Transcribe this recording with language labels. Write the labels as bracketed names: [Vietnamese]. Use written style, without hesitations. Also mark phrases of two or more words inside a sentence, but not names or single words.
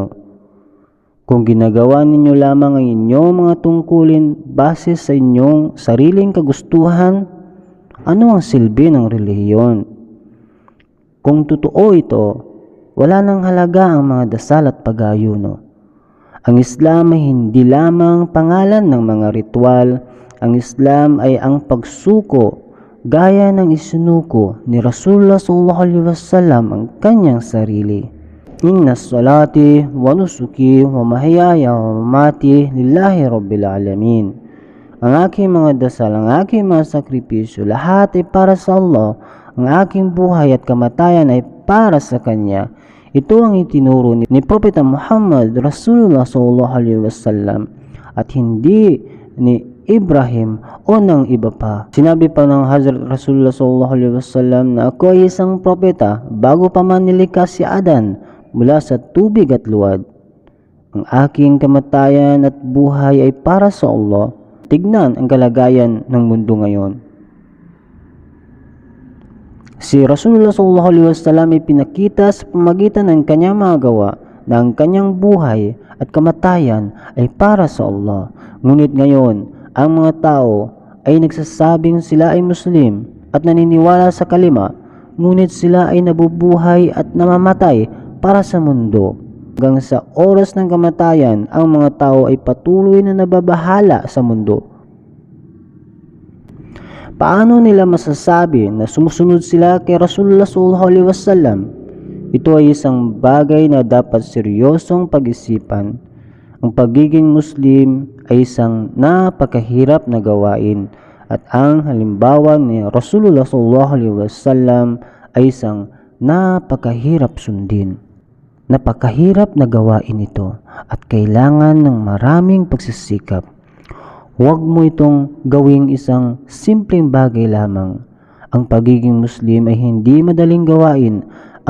[Filipino] Kung ginagawa ninyo lamang ang inyong mga tungkulin base sa inyong sariling kagustuhan, ano ang silbi ng relihiyon? Kung totoo ito, wala nang halaga ang mga dasal at pag-aayuno. Ang Islam ay hindi lamang pangalan ng mga ritual. Ang Islam ay ang pagsuko, gaya ng isinuko ni Rasulullah [Arabic] صلى الله عليه وسلم [Filipino] ang kanyang sarili. [Arabic] إن صلاتي ونسكي ومحياي ومماتي لله رب العالمين. [Filipino] Ang aking mga dasal, ang aking mga sakripisyo, lahat ay para sa Allah. Ang aking buhay at kamatayan ay para sa Kanya. Ito ang itinuro ni Propeta Muhammad Rasulullah [Arabic] صلى الله عليه وسلم [Filipino] at hindi ni Ibrahim o ng iba pa. Sinabi pa ng Hazrat Rasulullah [Arabic] صلى الله عليه وسلم [Filipino] na ako ay isang propeta bago pa man nilikha si Adan mula sa tubig at luwad. Ang aking kamatayan at buhay ay para sa Allah. Tignan ang kalagayan ng mundo ngayon. Si Rasulullah [Arabic] صلى الله عليه وسلم [Filipino] ay pinakita sa pamagitan ng kanyang mga gawa na ang kanyang buhay at kamatayan ay para sa Allah. Ngunit ngayon, ang mga tao ay nagsasabing sila ay Muslim at naniniwala sa kalima, ngunit sila ay nabubuhay at namamatay para sa mundo. Hanggang sa oras ng kamatayan, ang mga tao ay patuloy na nababahala sa mundo. Paano nila masasabi na sumusunod sila kay Rasulullah [Arabic] صلى الله عليه وسلم? [Filipino] Ito ay isang bagay na dapat seryosong pag-isipan. Ang pagiging Muslim ay isang napakahirap na gawain at ang halimbawa ni Rasulullah [Arabic] صلى الله عليه وسلم [Filipino] ay isang napakahirap sundin. Napakahirap na gawain ito at kailangan ng maraming pagsisikap. Huwag mo itong gawing isang simpleng bagay lamang. Ang pagiging Muslim ay hindi madaling gawain.